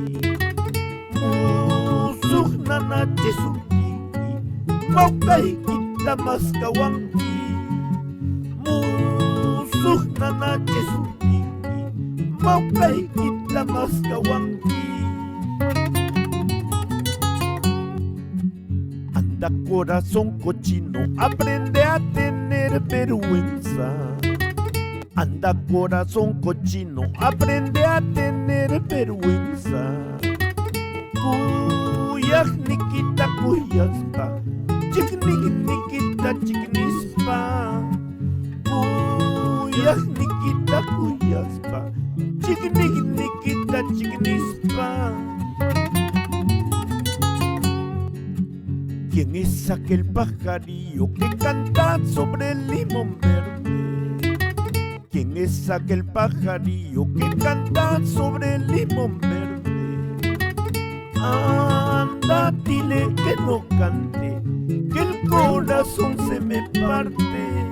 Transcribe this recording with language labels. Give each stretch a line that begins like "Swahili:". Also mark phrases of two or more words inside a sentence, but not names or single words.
Quechua: Musuknana chisuki maukaykita maskawanki. Musuknana chisuki maukaykita maskawanki.
Spanish: Anda corazón cochino, aprende a tener vergüenza. Anda corazón cochino, aprende a tener vergüenza.
Quechua: Kuyak nikita kuyaspa, chiknik nikita chiknispa. Kuyak nikita kuyaspa, chiknik nikita chiknispa.
Spanish: ¿Quién es aquel pajarillo que canta sobre el limón verde? ¿Quién es aquel pajarillo que canta sobre el limón verde? Anda, dile que no cante, que el corazón se me parte.